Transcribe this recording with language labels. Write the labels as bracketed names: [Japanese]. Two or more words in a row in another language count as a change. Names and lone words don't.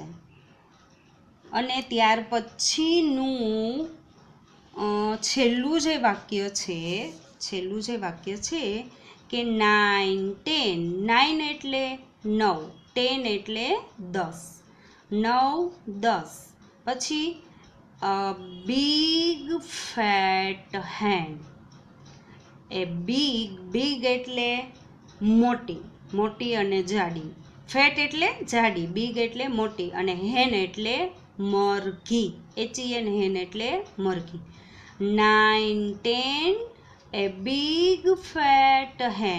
[Gujarati] અને ત્યાર પછીનું છેલ્લું જે વાક્ય છે કે 9 10. 9 એટલે 9, 10 એટલે 10. [English] 9 10. પછી big fat hen. [Gujarati] એ બીગ, બીગ એટલે મોટી, મોટી અને જાડી. ફેટ એટલે જાડી, બીગ એટલે મોટી, અને હેન એટલે મરઘી, HEN, હેન એટલે મરઘી. [English] 9, 10 a big fat hen.